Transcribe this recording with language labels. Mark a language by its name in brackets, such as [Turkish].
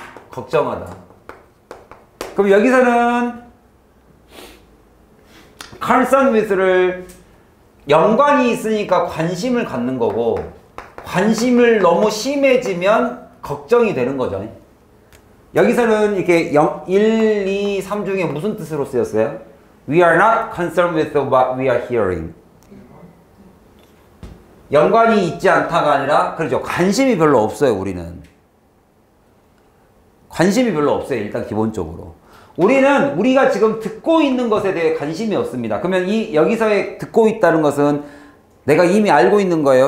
[Korean] 걱정하다. 그럼 여기서는 [English] concern with [Korean] 를 연관이 있으니까 관심을 갖는 거고 관심을 너무 심해지면 걱정이 되는 거죠. 여기서는 이렇게 1, 2, 3 중에 무슨 뜻으로 쓰였어요? [English] We are not concerned with what we are hearing. [Korean] 연관이 있지 않다가 아니라 그렇죠. 관심이 별로 없어요. 우리는. 관심이 별로 없어요. 일단 기본적으로. 우리는 우리가 지금 듣고 있는 것에 대해 관심이 없습니다. 그러면 이 여기서의 듣고 있다는 것은 내가 이미 알고 있는 거예요?